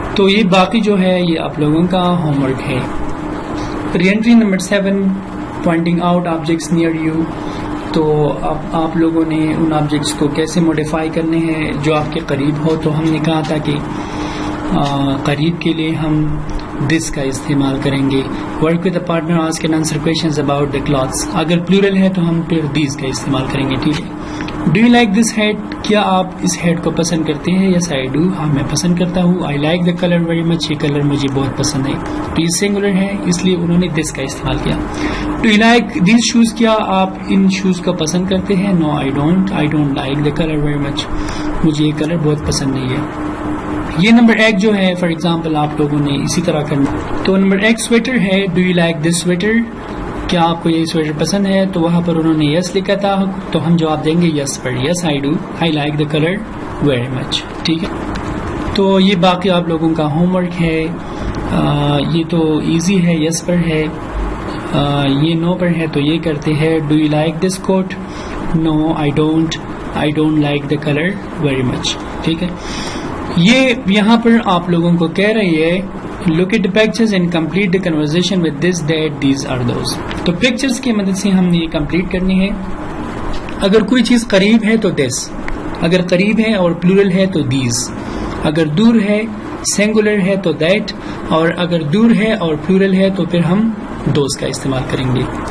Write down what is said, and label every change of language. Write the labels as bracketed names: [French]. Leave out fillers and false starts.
[Urdu] تو یہ باقی جو ہے یہ آپ لوگوں کا ہوم ورک ہے. [English] Reentry number 7, pointing out objects near you. [Urdu] تو اب آپ لوگوں نے ان آبجیکٹس کو کیسے موڈیفائی کرنے ہیں جو آپ کے قریب ہو. تو ہم نے کہا تھا کہ قریب کے لیے ہم دس کا استعمال کریں گے. [English] Work with a partner, ask and answer questions about the clothes. [Urdu] اگر پلورل ہے تو ہم پھر دیز کا استعمال کریں گے. ٹھیک ہے. [English] do you like this hat, [Urdu] کیا آپ اس ہیٹ کو پسند کرتے ہیں؟ [English] yes I do, [Urdu] ہاں میں پسند کرتا ہوں. [English] I like the colour very much, [Urdu] یہ کلر مجھے بہت پسند ہے. تو یہ سنگولر ہے اس لیے انہوں نے دس کا استعمال کیا. [English] do you like these shoes, [Urdu] کیا آپ ان شوز کو پسند کرتے ہیں؟ [English] no I don't like the colour very much, [Urdu] مجھے یہ کلر بہت پسند نہیں ہے. یہ نمبر 1 جو ہے فار ایگزامپل آپ لوگوں نے اسی طرح کرنا. تو نمبر 1 سویٹر ہے. [English] do you like this sweater, [Urdu] کیا آپ کو یہ سویٹر پسند ہے؟ تو وہاں پر انہوں نے یس لکھا تھا, تو ہم جواب دیں گے یس پر. [English] Yes I do, I like the colour very much. [Urdu] ٹھیک ہے, تو یہ باقی آپ لوگوں کا ہوم ورک ہے. یہ تو ایزی ہے, یس پر ہے. یہ نو پر ہے تو یہ کرتے ہیں. [English] Do you like this coat? No I don't like the colour very much. [Urdu] ٹھیک ہے, یہ یہاں پر آپ لوگوں کو کہہ رہی ہے [English] look at the pictures and complete the conversation with this, that, these are those. [Urdu] تو pictures کی مدد سے ہم نے یہ کمپلیٹ کرنی ہے. اگر کوئی چیز قریب ہے تو this, اگر قریب ہے اور plural ہے تو these, اگر دور ہے singular ہے تو that, اور اگر دور ہے اور plural ہے تو پھر ہم those کا استعمال کریں گے.